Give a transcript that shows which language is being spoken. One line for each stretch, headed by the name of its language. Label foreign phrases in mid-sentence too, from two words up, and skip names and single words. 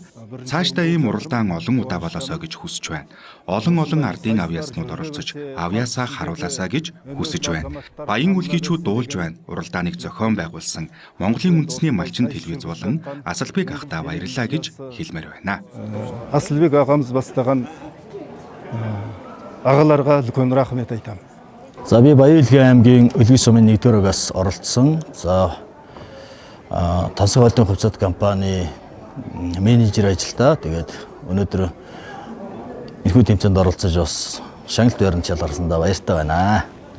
Mongolian: Цаашдаа ийм уралдаан олон удаа болоосоо гэж хүсэж байна. Олон ардын авьяаснууд оролцож авьяасаа харуулаасаа гэж хүсэж байна. Баян үлгийчүүд дуулж байна. Уралдааныг зохион байгуулсан Монголын үндэсний малчин телевиз болон Асалбек ахтаа баярлалаа гэж хэлмээр байна.
Kazakh: Асалбек ағамыз бастаған агаларга үлкен рахмет айтам.
Mongolian: За би Баян Үлгийн аймгийн Үлгий сумын 1-р ангиас оролцсон. За тансаг холдын хувьцат компани менежер ажилдаа. Тэгээд өнөөдөр энэхүү тэмцээнд оролцож бас шагналт байранд шалгарсандаа баяртай байна.